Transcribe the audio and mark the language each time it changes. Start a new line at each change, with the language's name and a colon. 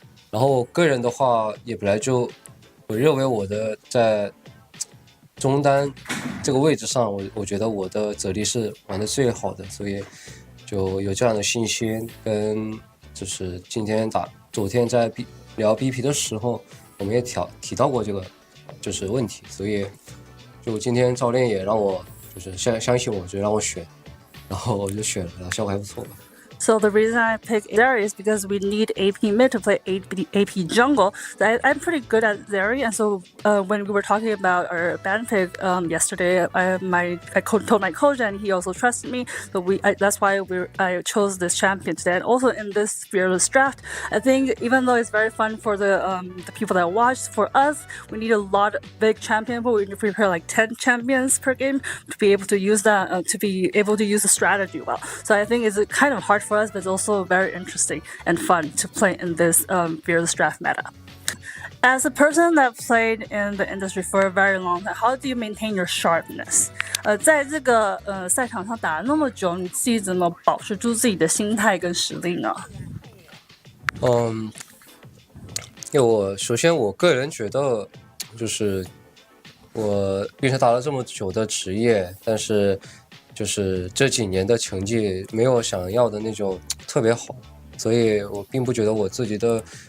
Chinese: 然后个人的话也本来就我认为我的在中单这个位置上，我觉得我的泽丽是玩的最好的，所以就有这样的信心。跟就是昨天在聊 BP 的时候，我们也提到过这个就是问题，所以就今天教练也让我就是相信我，就让我选，然后我就选了，然后效果还不错吧。
English: So the reason I picked Zeri is because we need AP mid to play AP jungle. So I'm pretty good at Zeri, and so when we were talking about our ban pick yesterday, I told my coach, and he also trusted me. So that's why I chose this champion today. And also in this Fearless draft, I think even though it's very fun for the people that watch, for us, we need a lot of big champion. But we need to prepare like 10 champions per game to be able to use that to be able to use the strategy well. So I think it's kind of hard for us, but it's also very interesting and fun to play in this Fearless draft meta. As a person that played in the industry for a very long time, how do you maintain your sharpness?
Chinese: 在这个赛场上打了那么久，你自己怎么保持住自己的心态跟实力呢？因为首先我个人觉得，就是我并且打了这么久的职业，但是就是这几年的成绩没有想要的那种特别好，所以我并不觉得我自己的